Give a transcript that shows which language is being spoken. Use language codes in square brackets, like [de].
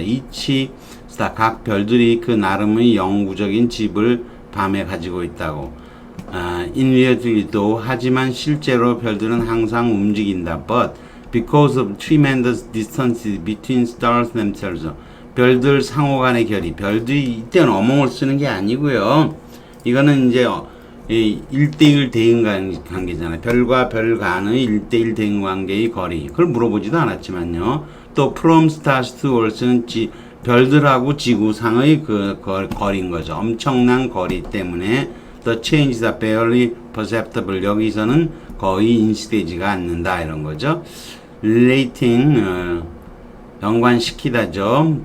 [ko] 이치 스타 각 별들이 그 나름의 영구적인 집을 밤에 가지고 있다고. In reality 도 하지만 실제로 별들은 항상 움직인다. [en] But because of tremendous distances between stars themselves. [ko] 별들 상호간의 거리. 별들이 이때는 어몽을 쓰는 게 아니고요. 이거는 이제 1대1 대응 관계잖아요. 별과 별 간의 1대1 대응 관계의 거리. 그걸 물어보지도 않았지만요. 또 [en] from stars to earth [ko] 는 별들하고 지구상의 그 거리인 거죠. 엄청난 거리 때문에 [en] the changes are barely perceptible. [ko] 여기서는 거의 인식되지가 않는다 이런 거죠. relating 연관시키다죠.